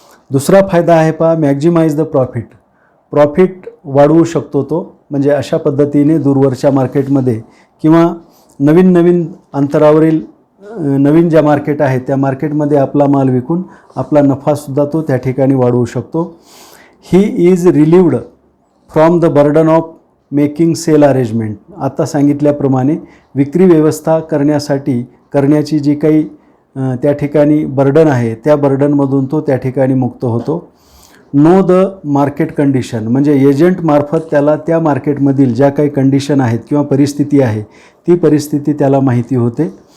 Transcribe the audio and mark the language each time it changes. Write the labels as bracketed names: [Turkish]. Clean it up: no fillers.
[Marathi] दुसरा फायदा आहे पहा, [English] maximise the profit [Marathi] वाढवू शकतो तो. म्हणजे अशा पद्धतीने दूरवरच्या मार्केटमध्ये किंवा नवीन अंतरावरील नवीन ज्या मार्केट आहेत त्या मार्केटमध्ये आपला माल विकून आपला नफासुद्धा तो त्या ठिकाणी वाढवू शकतो. [English] He is relieved from the burden of making sale arrangement. [Marathi] आता सांगितल्याप्रमाणे विक्री व्यवस्था करण्याची जी काही त्या ठिकाणी बर्डन आहे त्या बर्डनमधून तो त्या ठिकाणी मुक्त होतो. [English] Know the market condition. [Marathi] म्हणजे एजंटमार्फत त्याला त्या मार्केटमधील ज्या काही कंडिशन आहेत किंवा परिस्थिती आहे ती परिस्थिती त्याला माहिती होते.